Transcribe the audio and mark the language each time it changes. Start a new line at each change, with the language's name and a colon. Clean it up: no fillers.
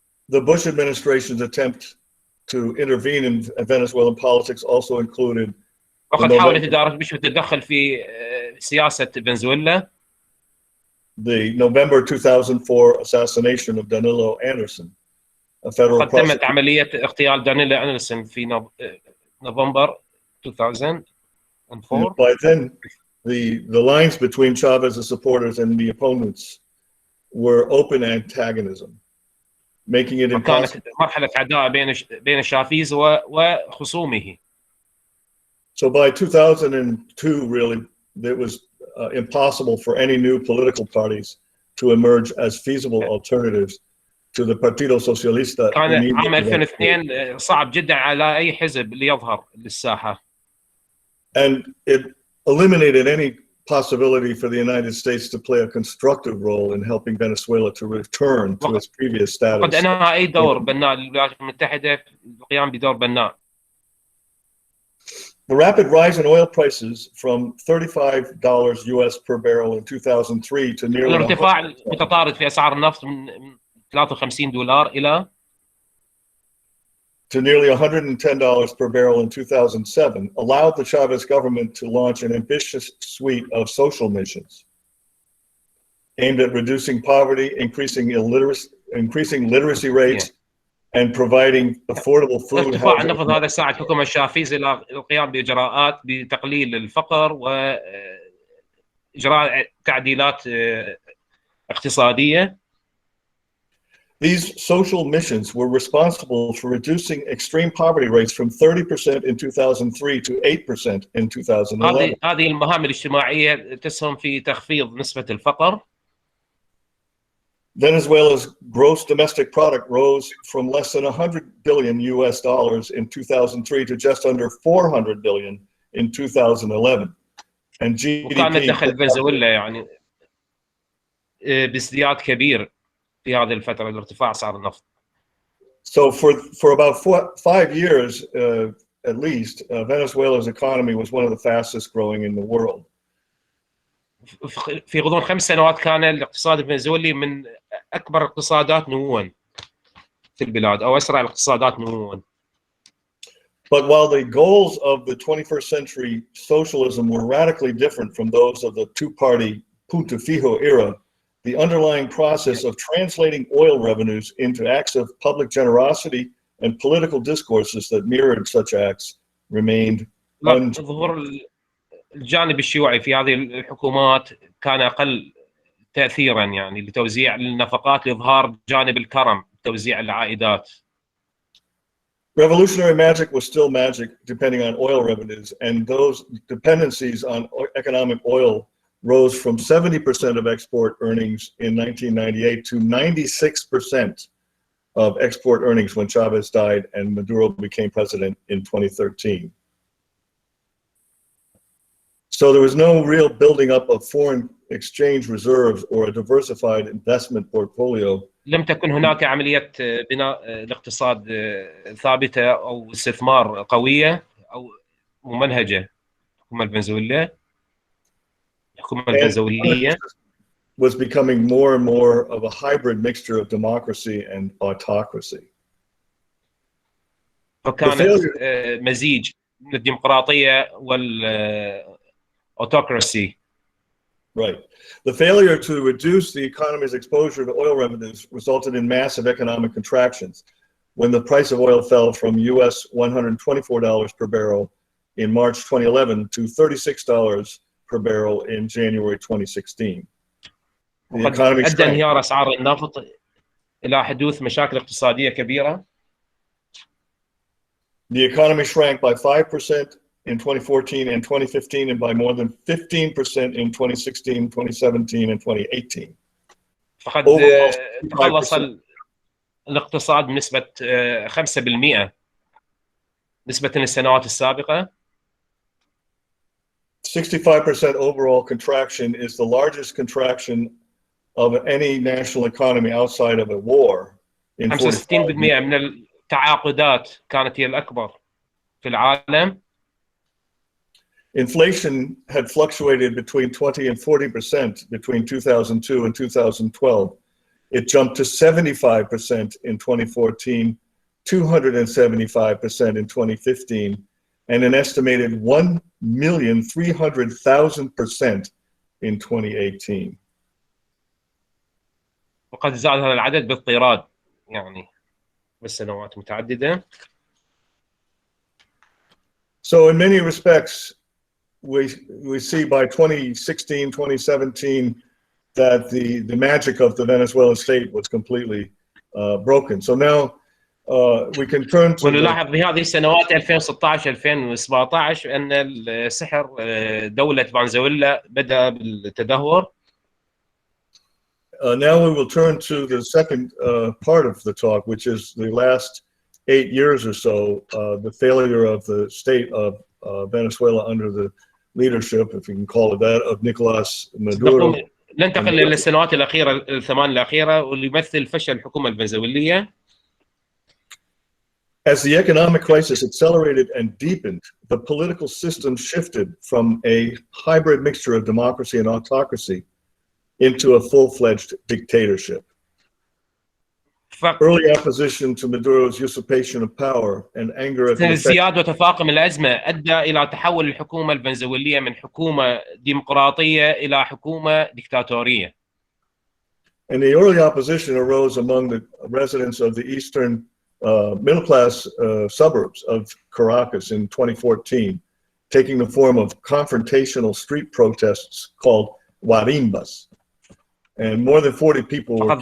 English: The Bush administration's attempt to intervene in Venezuelan politics also included.
Arabic: وقد حاولت إدارة بوش التدخل في سياسة فنزويلا.
English: The November 2004 assassination of Danilo Anderson, a federal prosecutor.
Arabic: قد تمت عملية اغتيال دانيلو أندرسون في نوفمبر 2004.
English: By then, the lines between Chavez's supporters and the opponents were open antagonism, making it impossible.
Arabic: كانت مرحلة عداء بين شافيز وخصومه.
English: So by 2002, really, it was impossible for any new political parties to emerge as feasible alternatives to the Partido Socialista.
Arabic: كان عام 2002 صعب جدا على أي حزب ليظهر للساحة.
English: And it eliminated any possibility for the United States to play a constructive role in helping Venezuela to return to its previous status.
Arabic: قد أنهى أي دور بناء للولايات المتحدة القيام بدور بناء.
English: The rapid rise in oil prices from $35 US per barrel in 2003 to nearly
Arabic: الارتفاع المتطارد في أسعار النفط من $53 إلى
English: to nearly $110 per barrel in 2007 allowed the Chavez government to launch an ambitious suite of social missions aimed at reducing poverty, increasing literacy rates, and providing affordable food.
Arabic: ارتفاع النفط هذا ساعد حكومة شافيز إلى القيام بإجراءات بتقليل الفقر وإجراء تعديلات اقتصادية.
English: These social missions were responsible for reducing extreme poverty rates from 30% in 2003 to 8% in 2011.
Arabic: هذه المهام الاجتماعية تسهم في تخفيض نسبة الفقر.
English: Venezuela's gross domestic product rose from less than $100 billion US in 2003 to just under $400 billion in 2011. and GDP.
Arabic: وكان دخل فنزويلا يعني بازدياد كبير في هذه الفترة لارتفاع أسعار النفط.
English: So for about 5 years, at least, Venezuela's economy was one of the fastest growing in the world.
Arabic: في غضون 5 سنوات كان الاقتصاد الفنزويلي من أكبر الاقتصادات نمواً في البلاد أو أسرع الاقتصادات نمواً.
English: But while the goals of the 21st century socialism were radically different from those of the two-party Punto Fijo era, the underlying process of translating oil revenues into acts of public generosity and political discourses that mirrored such acts remained unchanged.
Arabic: ظهور الجانب الشيوعي في هذه الحكومات كان أقل تأثيراً يعني لتوزيع النفقات لإظهار جانب الكرم توزيع العائدات.
English: Revolutionary magic was still magic depending on oil revenues, and those dependencies on economic oil rose from 70% of export earnings in 1998 to 96% of export earnings when Chavez died and Maduro became president in 2013. So there was no real building up of foreign exchange reserves or a diversified investment portfolio.
Arabic: لم تكن هناك عملية بناء الاقتصاد ثابتة أو استثمار قوية أو ممنهجة. الحكومة الفنزويلية
English: was becoming more and more of a hybrid mixture of democracy and autocracy.
Arabic: فكانت مزيج من الديمقراطية والأوتوكراسي.
English: Right. The failure to reduce the economy's exposure to oil revenues resulted in massive economic contractions when the price of oil fell from US $124 per barrel in March 2011 to $36 per barrel in January 2016.
Arabic: وقد أدى انهيار أسعار النفط إلى حدوث مشاكل اقتصادية كبيرة.
English: The economy shrank by 5% in 2014 and 2015 and by more than 15% in 2016, 2017 and 2018.
Arabic: فقد تقلص الاقتصاد بنسبة 5% نسبة للسنوات السابقة.
English: 65% overall contraction is the largest contraction of any national economy outside of a war.
Arabic: 65% من التعاقدات كانت هي الأكبر في العالم.
English: Inflation had fluctuated between 20 and 40% between 2002 and 2012. It jumped to 75% in 2014, 275% in 2015, and an estimated 1,300,000% in 2018.
Arabic: وقد زاد هذا العدد باضطراد يعني بالسنوات متعددة.
English: So in many respects, we see by 2016, 2017 that the magic of the Venezuelan state was completely broken. So now we can turn to
Arabic: ونلاحظ بهذه السنوات 2016 2017 أن السحر دولة فنزويلا بدأ بالتدهور.
English: Now we will turn to the second part of the talk, which is the last 8 years or so, the failure of the state of Venezuela under the leadership, if you can call it that, of Nicolas Maduro.
Arabic: ننتقل للسنوات الأخيرة الثمان الأخيرة واللي يمثل فشل الحكومة الفنزويلية.
English: As the economic crisis accelerated and deepened, the political system shifted from a hybrid mixture of democracy and autocracy into a full-fledged dictatorship. Early opposition to Maduro's usurpation of power and anger at the
Arabic: ازدياد وتفاقم الأزمة أدى إلى تحول الحكومة الفنزويلية من حكومة ديمقراطية إلى حكومة ديكتاتورية.
English: And the early opposition arose among the residents of the eastern middle-class suburbs of Caracas in 2014, taking the form of confrontational street protests called guarimbas. And more than 40 people were killed.